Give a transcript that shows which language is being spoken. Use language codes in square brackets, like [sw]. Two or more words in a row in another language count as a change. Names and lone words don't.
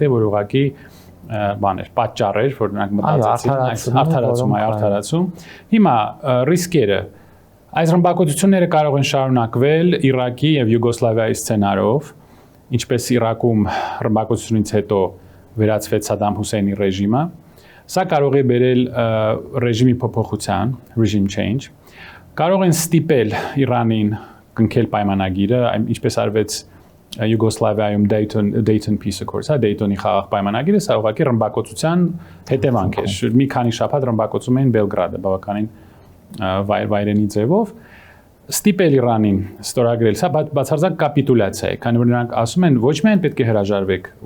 [hy] որ ուղղակի բաներ, պատճառեր, որ նրանք մտածեցին արդարացում։ Հիմա ռիսկերը այս ռմբակոծությունները կարող են շարունակվել Իրաքի եւ Յուգոսլավիայի սցենարով, ինչպես Իրաքում ռմբակոծությունից հետո վերածվեց Սադամ Հուսեյնի ռեժիմը։ Սա կարող է բերել ռեժիմի փոփոխության, [en] regime change։ [hy] Կարող են ստիպել Իրանին կնքել պայմանագիրը, ինչպես արվեց Յուգոսլավիայում Dayton Peace Accords, Dayton-ի խաղաղ պայմանագիրը, սա ուղղակի ռմբակոծության հետևանք էր։ Մի քանի շաբաթ ռմբակոծում էին Բելգրադը, բավականին վայրենի ձևով, ստիպել Իրանին ստորագրել, սա բացարձակ կապիտուլյացիա է, քանի որ նրանք ասում են ոչ միայն պետք է հրաժարվեք